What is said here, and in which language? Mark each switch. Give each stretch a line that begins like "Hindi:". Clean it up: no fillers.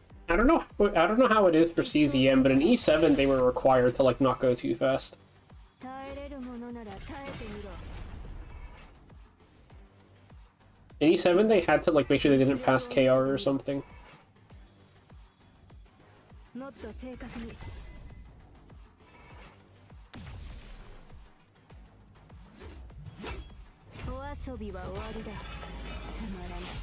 English: I don't know how it is for CZM, but in E7 they were required to like not go too fast.
Japanese: 耐えれるものなら耐えてみろ。
English: In E7 they had to like make sure they didn't pass KR or something.
Japanese: もっと正確に。お遊びは終わりだ。つまらない。